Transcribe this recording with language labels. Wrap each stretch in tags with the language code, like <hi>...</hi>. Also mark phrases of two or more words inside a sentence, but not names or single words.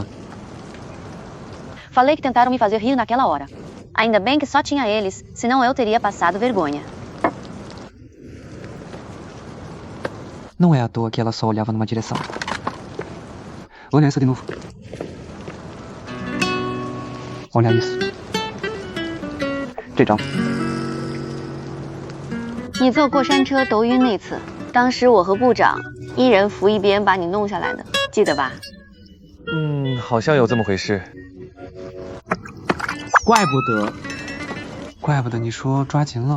<pt>Falei que tentaram me fazer rir naquela hora. Ainda bem que só tinha eles, senão eu teria passado vergonha. Não é à toa que ela só olhava numa direção. Olha essa de novo. Olha isso.</pt> <zh>这张。你坐过山车头晕那次，当时我和部长一人扶一边把你弄下来的，记得吧？好像有这么回事。怪不得你说抓紧了。</zh>